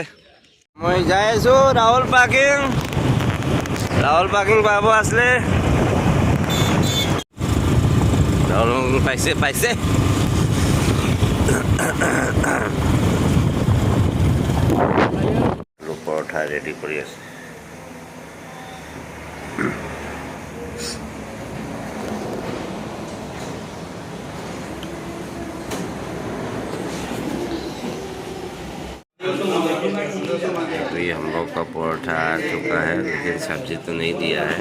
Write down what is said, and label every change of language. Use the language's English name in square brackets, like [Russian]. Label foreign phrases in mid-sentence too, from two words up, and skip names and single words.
[Assamese] মই যাই আছোঁ ৰাহুল পাৰ্কিং পাব আছিলে। ৰাহুল পাইছে আলু পৰঠা ৰেডি কৰি আছে। [Hindi] अभी हम लोग का परोठा आ चुका है, लेकिन सब्जी तो नहीं दिया है।